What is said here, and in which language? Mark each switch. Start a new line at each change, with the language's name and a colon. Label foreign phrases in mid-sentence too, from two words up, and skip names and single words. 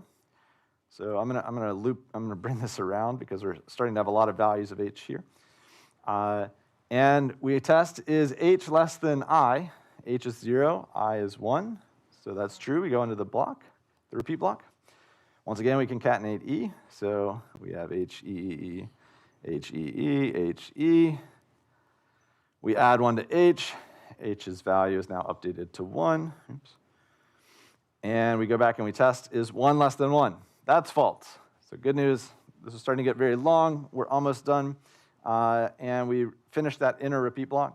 English: So I'm gonna bring this around because we're starting to have a lot of values of H here. And we test, is H less than I? H is 0, I is 1. So that's true. We go into the block, the repeat block. Once again, we concatenate E. So we have H-E-E-E, H-E-E, H-E. We add 1 to H. H's value is now updated to 1. Oops. And we go back and we test, is 1 less than 1? That's false. So good news, this is starting to get very long. We're almost done. And we finish that inner repeat block.